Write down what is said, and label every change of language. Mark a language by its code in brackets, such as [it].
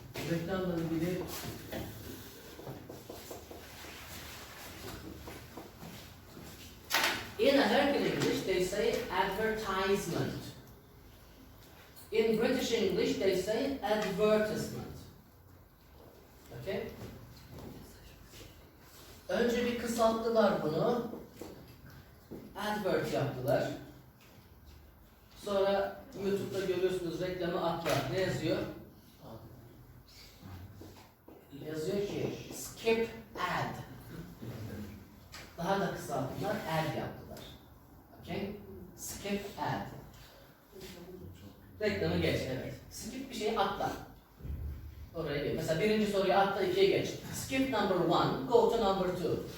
[tr] Reklamla ilgili [en] in American English, they say advertisement. In British English, they say advertisement. Okay? [tr] Önce bir kısalttılar bunu. Advert yaptılar. Sonra YouTube'da görüyorsunuz reklamı atla. Ne yazıyor? Yazıyor ki [en] skip ad. [tr] Daha da kısalttılar, ad yaptılar. Okay? Skip ad. Reklamı geç, evet. Skip bir şeyi atla. Oraya geç. Mesela birinci soruyu atla, ikiye geç. [en] Skip number one, go to number two.